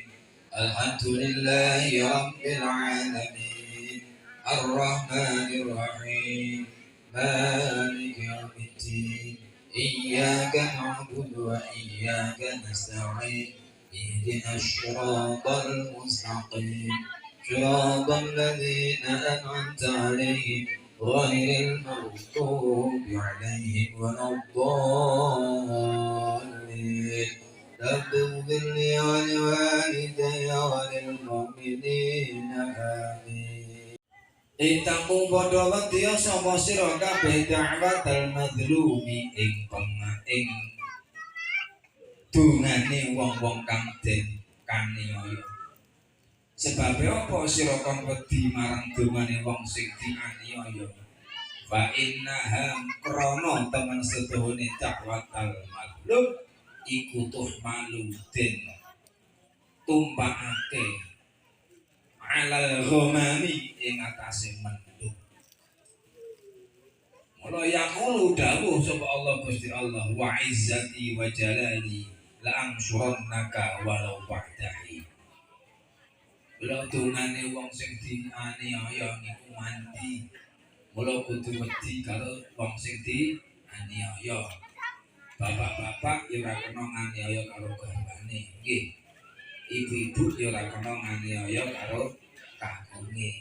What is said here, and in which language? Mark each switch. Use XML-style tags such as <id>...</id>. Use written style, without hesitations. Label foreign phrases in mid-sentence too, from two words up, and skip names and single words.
<ar>الحمد لله رب العالمين الرحمن الرحيم مالك يوم الدين إياك نعبد وإياك نستعين اهدنا الصراط المستقيم صراط الذين أنعمت عليهم غير المغضوب عليهم ولا الضالين. رب اغفر لي ولوالدي وللمؤمنين آمين.</ar> <jv>Itamu padha wedya sapa sira kabeh</jv> <ar>دعوة المظلوم</ar> <jv>ing dungane wong-wong kang den kaniaya. Sebab apa sira kon wedi marang dungane wong sing dianiaya?</jv> <ar>فإنها</ar> <jv>krana temen sedone</jv> <ar>دعوة المظلوم</ar> <jv>iku tuh malu den tumpakake</jv> <ar>على الغمام</ar> <jv>ing atase mendung.</jv> <ar>Mula yaqulu</ar> <jv>dawuh sapa Allah Gusti Allah</jv> <ar>وعزتي وجلالي لأنصرنك ولو بعده.</ar> <jv>Mula dungane wong sing dianiaya niku mandi. Mula kudu wedi karo wong sing dianiaya. Bapak-bapak ya ora kena nganiaya karo garwane, nggih. Ibu-ibu ya ora kena nganiaya karo kakunge.</jv>